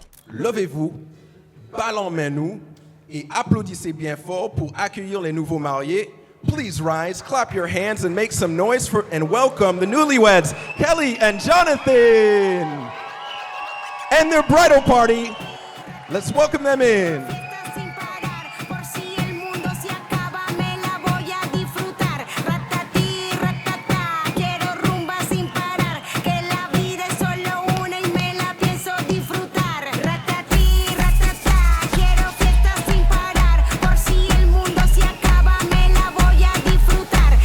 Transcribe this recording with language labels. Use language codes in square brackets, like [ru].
[fr] Levez-vous, balle en main nous, et applaudissez bien fort pour accueillir les nouveaux mariés. [en] Please rise, clap your hands, and make some noise for and welcome the newlyweds, Kelly and Jonathan, and their bridal party. Let's welcome them in. [es] Sin parar, por si el mundo se acaba, me la voy a disfrutar. Ratatí, ratatá, quiero rumba sin parar, que la vida es solo una y me la pienso disfrutar. Ratatí, ratatá, quiero fiestas sin parar, por si el mundo se acaba, me la voy a disfrutar.